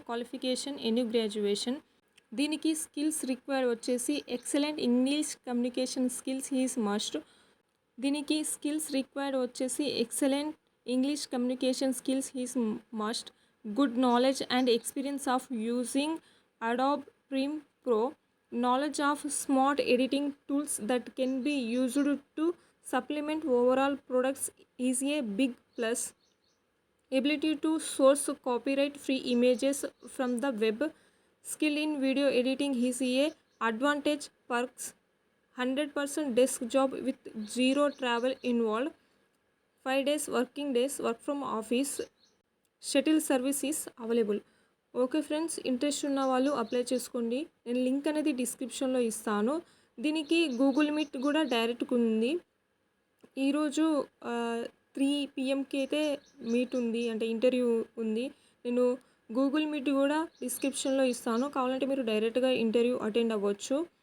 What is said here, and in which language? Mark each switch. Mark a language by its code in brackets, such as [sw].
[en] Qualification any graduation. దీనికి skills required వచ్చేసి excellent English communication skills is must. దీనికి skills required వచ్చేసి excellent English communication skills is must. Good knowledge and experience of using Adobe Premiere Pro. Knowledge of smart editing tools that can be used to supplement overall products is a big plus. Ability to source copyright free images from the web. Skill in video editing is a advantage. Perks: 100% desk job with zero travel involved. 5 days working days work from office. Shuttle service is available. [te] Okay friends, interest ఉన్న వాళ్ళు apply చేసుకోండి. నేను link అనేది డిస్క్రిప్షన్లో ఇస్తాను. దీనికి Google meet కూడా డైరెక్ట్గా ఉంది. ఈరోజు 3 PM అయితే మీట్ ఉంది, అంటే ఇంటర్వ్యూ ఉంది. నేను గూగుల్ మీట్ కూడా డిస్క్రిప్షన్లో ఇస్తాను, కావాలంటే మీరు డైరెక్ట్గా ఇంటర్వ్యూ అటెండ్ అవ్వచ్చు.